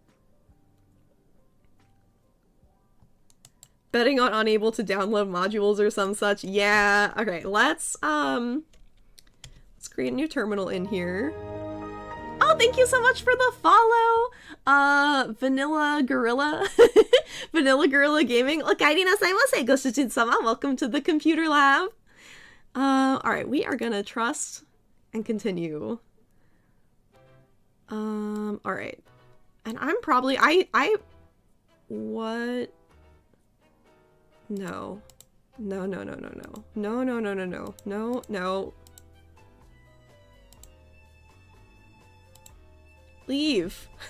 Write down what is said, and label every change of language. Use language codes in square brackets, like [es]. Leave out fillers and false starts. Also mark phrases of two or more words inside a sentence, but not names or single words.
[en] Betting on unable to download modules or some such. Yeah. Okay, let's create a new terminal in here. Oh, thank you so much for the follow! Vanilla Gorilla. Vanilla Gorilla Gaming. [ja] おかえりなさいませ, ご主人様. [en] Welcome to the computer lab. Alright, we are gonna trust and continue. Alright. And I'm probably, what? No. No. Leave.